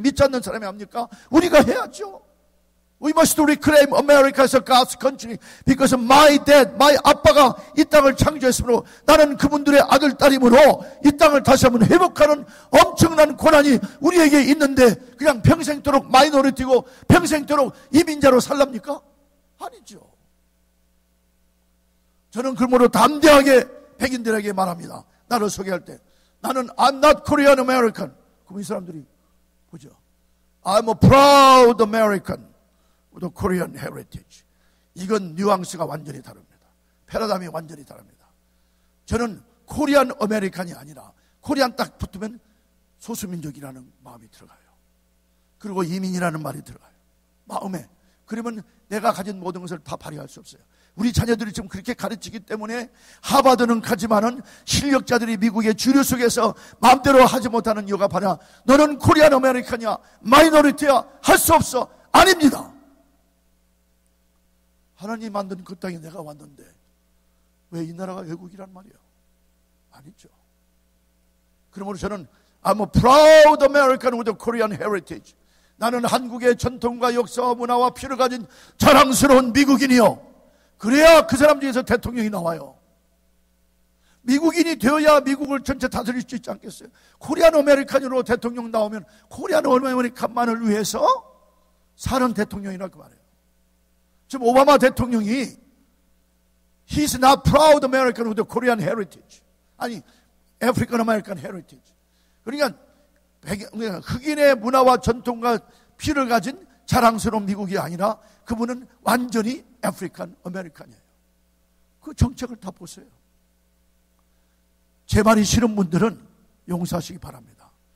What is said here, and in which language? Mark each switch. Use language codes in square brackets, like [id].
[ko] 믿지 않는 사람이 합니까? 우리가 해야죠. [en] We must reclaim America as a God's country because my dad, my [ko] 아빠가 이 땅을 창조했으므로 나는 그분들의 아들, 딸이므로 이 땅을 다시 한번 회복하는 엄청난 권한이 우리에게 있는데, 그냥 평생토록 마이너리티고 평생토록 이민자로 살랍니까? 아니죠. 저는 그러므로 담대하게 백인들에게 말합니다. 나를 소개할 때 나는 [en] I'm not Korean American. [ko] 그럼 이 사람들이 보죠. [en] I'm a proud American with a Korean heritage. [ko] 이건 뉘앙스가 완전히 다릅니다. 패러다임이 완전히 다릅니다. 저는 코리안 아메리칸이 아니라 코리안 딱 붙으면 소수민족이라는 마음이 들어가요. 그리고 이민이라는 말이 들어가요. 마음에. 그러면 내가 가진 모든 것을 다 발휘할 수 없어요. 우리 자녀들이 지금 그렇게 가르치기 때문에 하버드는 가지만은 실력자들이 미국의 주류 속에서 마음대로 하지 못하는 이유가 바로 너는 코리안 아메리칸이야, 마이너리티야, 할 수 없어. 아닙니다. 하나님 만든 그 땅에 내가 왔는데 왜 이 나라가 외국이란 말이에요? 아니죠. 그러므로 저는 [en] I'm a proud American with a Korean heritage. [ko] 나는 한국의 전통과 역사와 문화와 피를 가진 자랑스러운 미국인이요. 그래야 그 사람 중에서 대통령이 나와요. 미국인이 되어야 미국을 전체 다스릴 수 있지 않겠어요? 코리안 아메리칸으로 대통령 나오면 코리안 아메리칸만을 위해서 사는 대통령이라 그 말이에요. 지금 오바마 대통령이 [en] He's not proud American with a Korean heritage. [ko] 아니, [en] African American heritage. [ko] 그러니까 흑인의 문화와 전통과 피를 가진 자랑스러운 미국이 아니라 그분은 완전히 아프리칸 아메리칸이에요. 그 정책을 다 보세요. 제 말이 싫은 분들은 용서하시기 바랍니다.